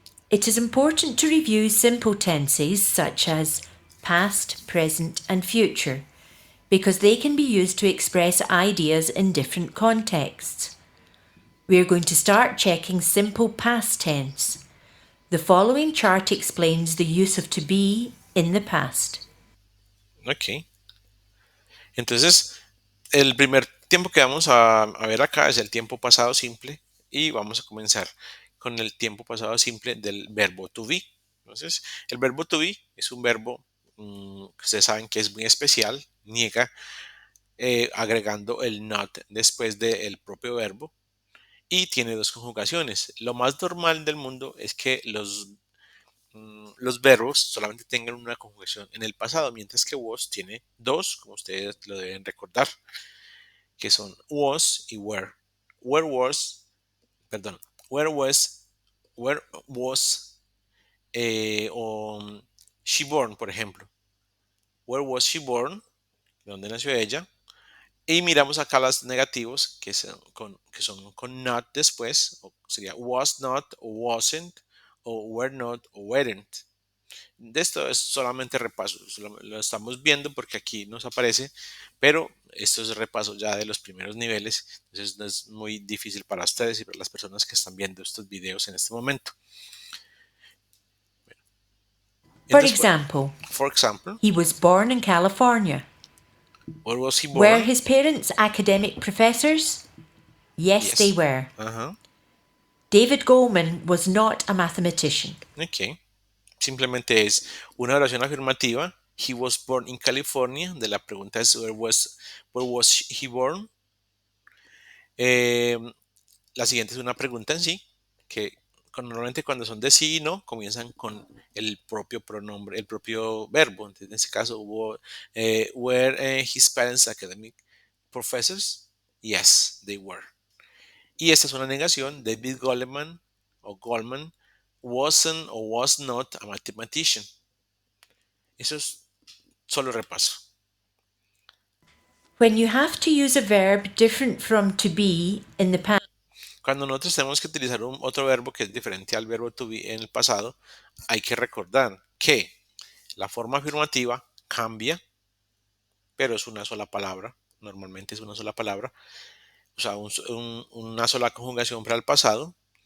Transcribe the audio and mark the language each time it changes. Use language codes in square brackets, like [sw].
[en] It is important to review simple tenses such as past, present, and future because they can be used to express ideas in different contexts. We are going to start checking simple past tense. The following chart explains the use of to be in the past. Ok. [es] Entonces, el primer tiempo que vamos a ver acá es el tiempo pasado simple y vamos a comenzar con el tiempo pasado simple del verbo to be. Entonces, el verbo to be es un verbo que ustedes saben que es muy especial, niega agregando el not después del propio verbo y tiene dos conjugaciones. Lo más normal del mundo es que los verbos solamente tengan una conjugación en el pasado, mientras que was tiene dos, como ustedes lo deben recordar, que son was y were. [en] Where was, perdón, where where was o she born, [es] por ejemplo. [en] Where was she born? [es] ¿Dónde nació ella? Y miramos acá las negativos que son con not después, o sería was not o wasn't o were not o weren't. De esto es solamente repaso, lo estamos viendo porque aquí nos aparece, pero esto es repaso ya de los primeros niveles, entonces no es muy difícil para ustedes y para las personas que están viendo estos videos en este momento. [en] For [es] Entonces, [en] example, for example, he was born in California. where was he Were born? his parents academic professors? Yes, they Yes. were. Ajá. David Goleman was not a mathematician. Ok. [es] Simplemente es una oración afirmativa. [en] He was born in California. [es] De la pregunta es [en] where was he born? [es] Eh, la siguiente es una pregunta en sí, que normalmente cuando son de sí y no, comienzan con el propio pronombre, el propio verbo. Entonces, en este caso hubo, [en] were his parents academic professors? Yes, they were. [es] Y esta es una negación. [en] David Goleman o Goldman wasn't o was not a mathematician. [es] Eso es solo repaso. [en] When you have to use a verb different from to be in the past, [es] Cuando nosotros tenemos que utilizar otro verbo que es diferente al verbo to be en el pasado, hay que recordar que la forma afirmativa cambia, pero es una sola palabra. Normalmente es una sola palabra. O sea, una sola conjugación para el pasado.